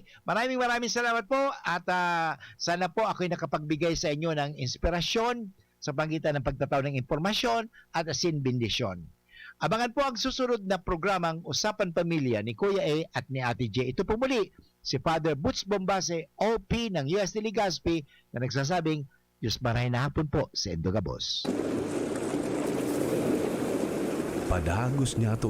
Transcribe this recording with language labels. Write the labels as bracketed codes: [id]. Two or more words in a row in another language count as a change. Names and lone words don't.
[tl] Maraming salamat po at sana po ako'y nakapagbigay sa inyo ng inspirasyon sa pagitan ng pagtataw ng impormasyon at asin bendisyon. Abangan po ang susunod na programang Usapan Pamilya ni Kuya A at ni Ate J. Ito po muli si Father Boots Bombase, OP ng UST Legazpi na nagsasabing, [bik] Diyos maray na hapon po sa Endogabos. Padagos niya to